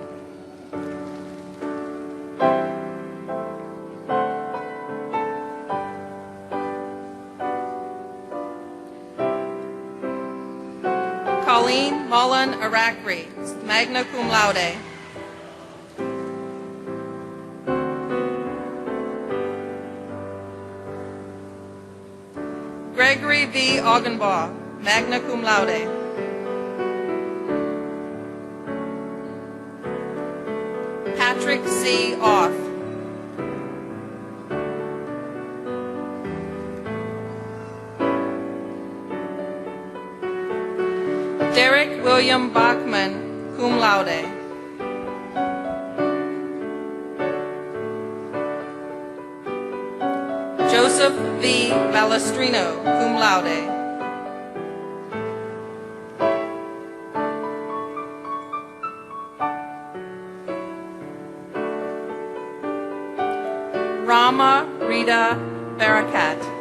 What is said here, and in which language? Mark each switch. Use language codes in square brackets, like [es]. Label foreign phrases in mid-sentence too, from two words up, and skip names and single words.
[en] Colleen Mullen Arakri, [la] magna cum laude. [en] Gregory V. [la] Augenbaugh, magna cum laude. [en] Patrick C. Oth. Derek William Bachman, [la] cum laude. [en] Joseph V. [la] Balestrino, cum laude. [en] Rama Rita Barakat.